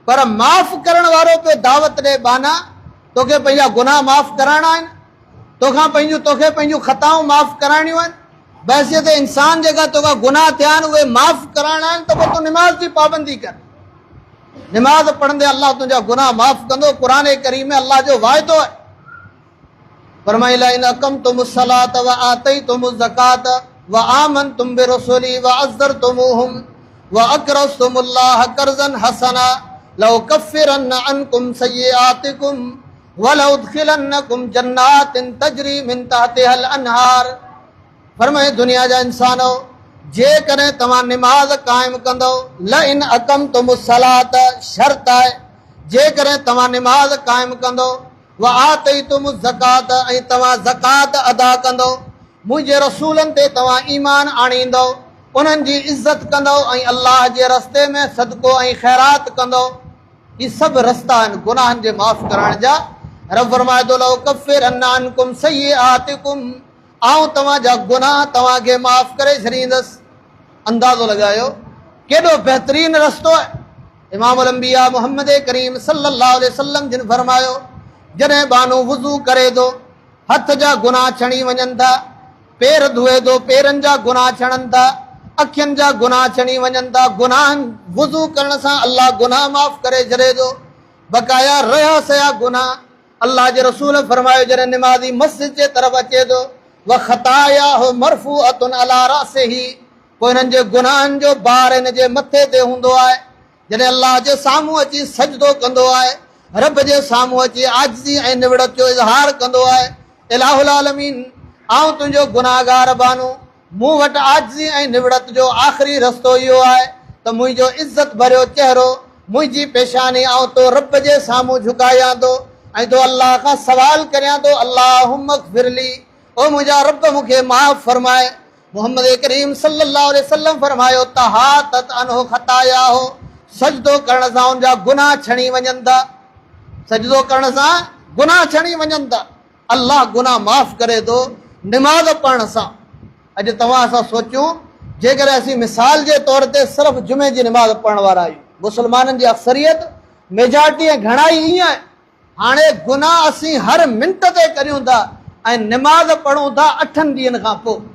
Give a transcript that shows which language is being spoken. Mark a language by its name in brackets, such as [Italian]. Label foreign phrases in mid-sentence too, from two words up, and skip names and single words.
[Sindhi] पर माफ़ करण वारो पे दावत ॾे बाना तोखे पंहिंजा गुनाह माफ़ कराइणा आहिनि, तोखे पंहिंजूं ख़ताऊं माफ़ कराइणियूं आहिनि। बहसियत इंसान जेका तोखां गुनाह थिया आहिनि उहे माफ़ कराइणा आहिनि त पोइ तूं निमाज़ जी पाबंदी कर। निमाज़ पढ़ंदे अलाह तुंहिंजा गुनाह माफ़ कंदो। क़ुरान करीम में अलाह जो वाइदो आहे, फरमाइला [Arabic] إن أقمتم الصلاة وآتيتم الزكاة وآمنتم برسلي وعزرتموهم وأقرضتم الله قرضا حسنا لأكفرن عنكم سيئاتكم ولأدخلنكم جنات تجري من تحتها الأنهار. [Sindhi] फरमाए दुनिया जा इंसानो, जेकॾहिं तव्हां निमाज़ क़ाइमु कंदो, ल [Arabic] إن أقمتم الصلاة [Sindhi] शर्त आहे, जेकॾहिं तव्हां निमाज़ क़ाइमु कंदो, [Arabic] وآتيتم الزكاة [Sindhi] ऐं तव्हां ज़कात अदा कंदो, मुंहिंजे रसूलनि ते तव्हां ईमान आणींदो, उन्हनि जी इज़त कंदो ऐं अलाह जे रस्ते में सदको ऐं ख़ैरात कंदो। ही सभु रस्ता आहिनि गुनाहनि जे माफ़ करण जा। रब फरमाए थो [Arabic] لأكفرن عنكم سيئاتكم, [Sindhi] आऊं तव्हांजा गुनाह तव्हांखे माफ़ करे छॾींदुसि। अंदाज़ो लॻायो केॾो बहितरीन रस्तो आहे। [Arabic] إمام الأنبياء [Sindhi] मुहम्मद करीम [Arabic] صلى الله عليه وسلم [Sindhi] जिन फरमायो, जॾहिं बानो वुज़ू करे थो हथ जा गुनाह छणी वञनि था, पेर धोए थो पेरनि जा गुनाह छणनि था, अखियुनि जा गुनाह छणी वञनि था। गुनाहनि वुज़ू करण सां अलाह गुनाह माफ़ करे छॾे थो, बक़ाया रहिया सया गुनाह। अलाह जे रसूल फरमायो, जॾहिं निमाज़ी मस्जिद जे तरफ़ अचे थो [Arabic] وخطاياه مرفوعة على رأسه, [Sindhi] पोइ हिननि जे गुनाहनि जो भार हिन जे मथे ते हूंदो आहे। जॾहिं अलाह जे साम्हूं अची सजदो कंदो आहे, रब जे साम्हूं अची आजिज़ी ऐं निवड़त जो इज़हार कंदो आहे, [Arabic] إله العالمين [Sindhi] आऊं तुंहिंजो गुनाहगार बानो, मूं वटि आजिज़ी ऐं निवड़त जो आख़िरी रस्तो इहो आहे त मुंहिंजो इज़त भरियो चहिरो, मुंहिंजी पेशानी आऊं तो रब जे साम्हूं झुकायां थो ऐं तो अलाह खां सवाल करियां थो, [Arabic] اللهم اغفر لي, [Sindhi] ओ मुंहिंजा रब मूंखे माफ़ फरमाए। मुहम्मद करीम [Arabic] صلى الله عليه وسلم [Sindhi] फरमायो, [Arabic] تحاتت عنه خطاياه, [Sindhi] सजदो करण सां उनजा गुनाह छणी वञनि था, सजदो करण सां गुनाह छणी वञनि था। अलाह गुनाह माफ़ करे थो निमाज़ पढ़ण सां। अॼु तव्हां असां सोचियूं, जेकॾहिं असीं मिसाल जे तौर ते सिर्फ़ु जुमे जी निमाज़ पढ़ण वारा आहियूं, मुस्लमाननि जी अक्सरियत मेजॉरिटी ऐं घणाई ईअं आहे, हाणे गुनाह असीं हर मिंट ते करियूं था ऐं निमाज़ पढ़ूं था 8 ॾींहंनि खां पोइ।